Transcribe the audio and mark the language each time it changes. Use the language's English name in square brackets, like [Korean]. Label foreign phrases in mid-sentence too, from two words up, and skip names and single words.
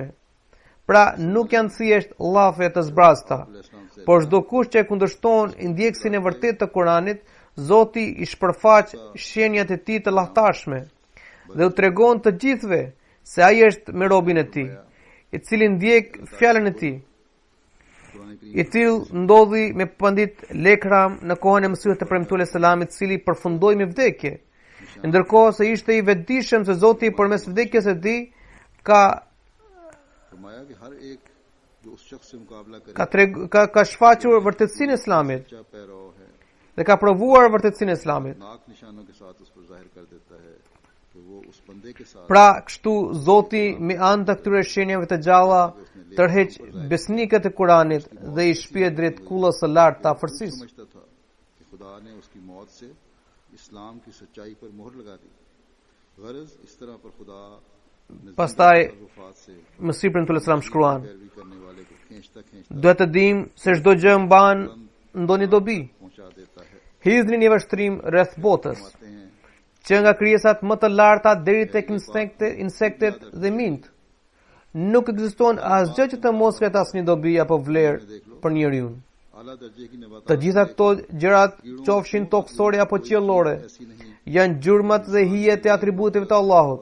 [Albanian] Pra nuk janë thjesht llafe të zbrasta, por çdo kush që e kundërshton ndjekësin e vërtet të Kuranit, Zoti i shpërfaq shenjat e tij të llahtarshme dhe u tregon të gjithëve se ai është me robin e tij, i cili ndjek fjalën e tij. I tillë ndodhi me pandit Lekram në kohën e Mesihut të premtuesit selamit, i cili përfundoi me vdekje, ndërkohë se ishte i vetëdijshëm se Zoti përmes vdekjes së tij ka [Urdu] فرمایا کہ ہر ایک جو اس شخص سے مقابلہ کرے [Albanian] ka shfaqur vërtetësinë e Islamit [Urdu] سچا پیرو ہے, [Albanian] dhe ka provuar vërtetësinë e Islamit. [Urdu] ناک نشانوں کے ساتھ اس پر ظاہر کر دیتا ہے کہ وہ اس بندے کے ساتھ [Albanian] Pra kështu Zoti me anë të këtyre shenjave të gjalla tërheq besnikët e Kuranit dhe i shpije drejt kullës së lartë të afërsisë. [Urdu] سمجھتا تھا کہ خدا نے اس کی موت سے اسلام کی سچائی پر مہر لگا دی. غرض اس طرح پر خدا [Albanian] Pastaj [Urdu] وفات سے [Albanian] Mesihut premtues selam shkruan: [Urdu] پیروی کرنے والے کو کھینچتا کھینچتا [Albanian] duhet të dimë se çdo gjë mban ndonjë dobi. [Urdu] پہنچا دیتا ہے. [Albanian] Hidhni një vështrim rreth botës. [Urdu] کہتے ہیں [Albanian] që nga krijesat më të larta deri tek insektet dhe mint. Nuk ekziston asgjë që të mos ketë asnjë dobi apo vlerë për njeriu. Të gjitha këto gjërat, qofshin tokësore apo qiellore, janë gjurmat dhe hijet e atributeve të Allahut.